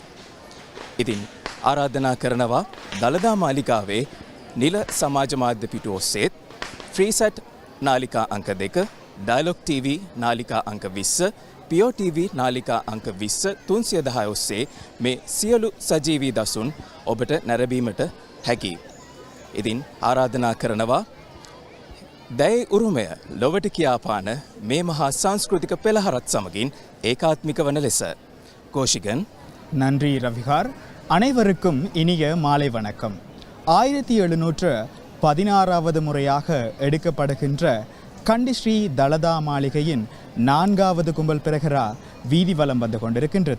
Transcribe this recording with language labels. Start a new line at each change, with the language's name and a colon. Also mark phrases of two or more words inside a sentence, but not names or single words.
Sinhala: ඉතින් ආරාධනා කරනවා දළදා මාලිගාවේ නිල සමාජ මාධ්‍ය පිටු ඔස්සේත් ෆ්‍රීසැට් නාලිකා අංක 2, ඩයලොග් TV නාලිකා අංක 20, පියෝ TV නාලිකා අංක 20 310 ඔස්සේ මේ සියලු සජීවී දසුන් ඔබට නැරඹීමට හැකියි. ඉතින් ආරාධනා කරනවා දැයි උරුමය ලොවට කියාපාන මේ මහා සංස්කෘතික පෙළහරත් සමගින් ඒකාත්මික වන ලෙස.
Tamil: கோஷிகன். நன்றி ரவிகார். அனைவருக்கும் இனிய மாலை வணக்கம். 1716வது முறையாக எடுக்கப்படுகின்ற கண்டி ஸ்ரீ தலதா மாளிகையின் 4வது கும்பல் பிரகரா வீதி வலம் வந்து கொண்டிருக்கின்றது.